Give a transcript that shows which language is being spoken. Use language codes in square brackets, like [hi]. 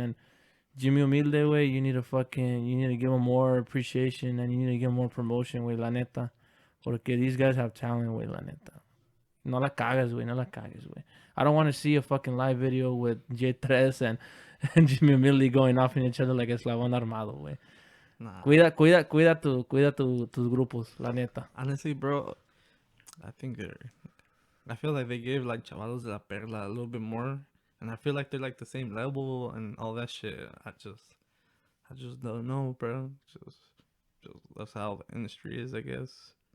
[en] And Jimmy Humilde, way, you need to give them more appreciation and you need to give them more promotion, way, [es] la neta. Porque [en] these guys have talent, [es] way, la neta. No la cagas, way, no la cagas, way. [en] I don't want to see a fucking live video with JTRES and Jimmy Humilde going off in each other like Eslabon Armado, güey. Nah. [es] Cuida tus grupos, la neta. [en] Honestly, bro, I feel like they gave like Chavalos de la Perla a little bit more, and I feel like they're like the same level and all that shit. I just don't know, bro. Just that's how the industry is, I guess.